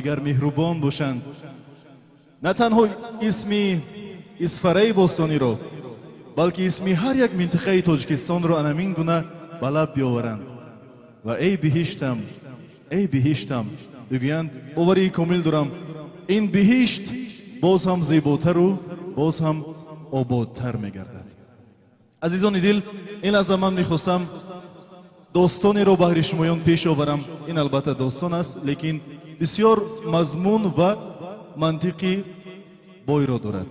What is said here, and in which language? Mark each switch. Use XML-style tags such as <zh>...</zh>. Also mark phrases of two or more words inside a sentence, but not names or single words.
<fa>دیگر مهربان باشند نه تنها اسمی اسفره باستانی رو بلکه اسمی هر یک منطقه تاجیکستان رو همین گونه به لب بیاورند و ای بهشتم بگویند باوری کامل دارم</fa> <tg>ин биҳишт боз ҳам зеботару боз ҳам ободтар мегардад. азизони дил, ин лаҳза ман мехостам достонеро баҳри шумоён пеш оварам. ин албатта достон аст, лекин бисёр мазмун ва мантиқи бойро дорад.</tg>